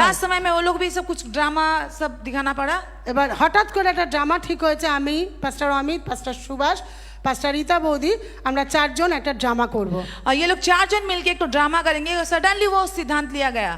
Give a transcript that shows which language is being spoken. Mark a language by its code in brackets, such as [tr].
[hi] Last समय में वो लोग भी सब कुछ ड्रामा सब दिखाना पड़ा। [bn] এবার হঠাৎ করে একটা ড্রামা ঠিক হয়েছে, আমি, পাস্টার অমিত, পাস্টার সুভাষ, পাস্টার রীতা বৌদি, আমরা চারজন একটা ড্রামা করব। [hi] और ये लोग 4 जन मिलके एक तो ड्रामा करेंगे। सडनली वो सिद्धांत लिया गया।